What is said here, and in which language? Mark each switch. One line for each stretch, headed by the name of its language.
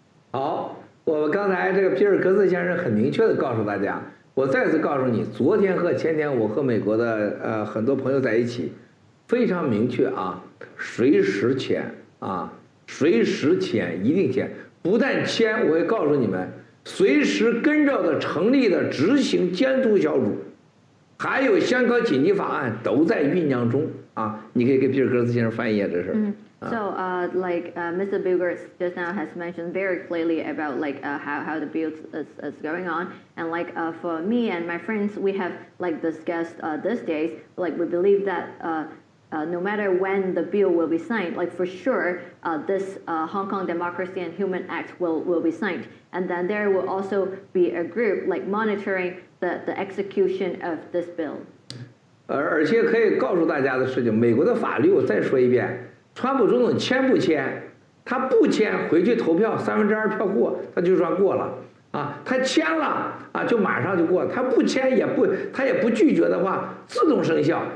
Chinese: 好，我们刚才这个比尔格兹先生很明确的告诉大家，我再次告诉你，昨天和前天我和美国的很多朋友在一起，非常明确随时签随时签，一定签，不但签，我会告诉你们，随时跟着的成立的执行监督小组，还有香港紧急法案都在酝酿中你可以给比尔格兹先生翻译一下这事。
English: So, Mr. Bilger just now has mentioned very clearly about how the bill is going on, and for me and my friends, we have discussed these days. We believe that no matter when the bill will be signed, for sure, this Hong Kong Democracy and Human Act will be signed, and then there will also be a group monitoring the execution of this bill.
Chinese: 而且可以告诉大家的事情，美国的法律我再说一遍。川普总统签不签？他不签，回去投票2/3票过，他就算过了他签了就马上就过，他不签他也不拒绝的话，自动生效。